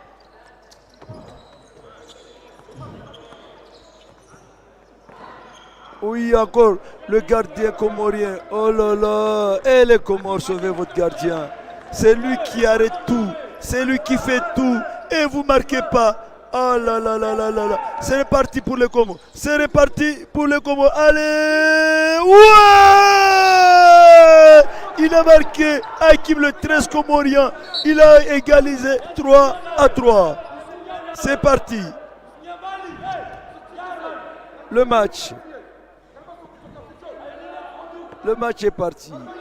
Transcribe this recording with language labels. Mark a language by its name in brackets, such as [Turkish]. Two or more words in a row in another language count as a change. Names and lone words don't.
[French] Oui, encore le gardien comorien. Oh là là. Et les Comores, sauvez votre gardien. C'est lui qui arrête tout. C'est lui qui fait tout. Et vous ne marquez pas. Oh là là là là là là. C'est reparti pour les Comores. C'est reparti pour les Comores. Allez. Ouais. Il a marqué Hakim le 13 comorien. Il a égalisé 3-3. C'est parti. Le match. Le match est parti.